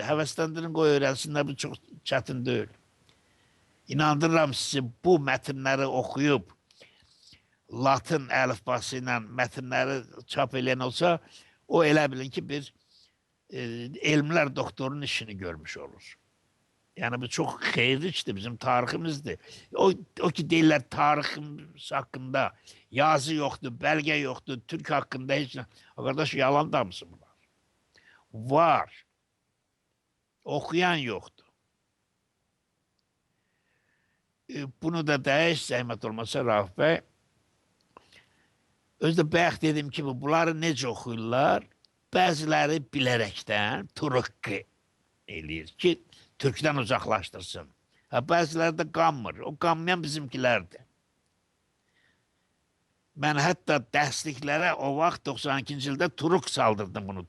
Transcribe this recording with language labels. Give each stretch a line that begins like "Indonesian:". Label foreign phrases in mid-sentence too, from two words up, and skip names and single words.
Azerbaijani: Həvəsləndirin, qoy öyrənsinlər, bu çox çətin deyil. İnandırıram sizi, bu mətnləri oxuyub, Latın əlifbası ilə mətnləri çap eləyən olsa, o elə bilin ki, bir elmlər doktorunun işini görmüş olur. Yani bu çok xeyirli işdir, bizim tariximizdir. O ki deyirlər tariximiz haqqında
Turkish: yazı yoktu, belge yoktu, Türk hakkında hiç... Arkadaş yalan da mısın bunlar? Var. Okuyan yoktu.
Azerbaijani: Bunu da dəyiş, zəhmət olmasa Rauf bəy. Özdə bayaq dedim ki, bunları necə oxuyurlar? Bəziləri bilərəkdən Turukki eləyir ki, Türk'dən uzaqlaşdırsın. Bəziləri də qanmır. O qanmayan bizimkilərdir. Mən hətta dərsliklərə o vaxt 92-ci ildə Turuk saldırdım bunu.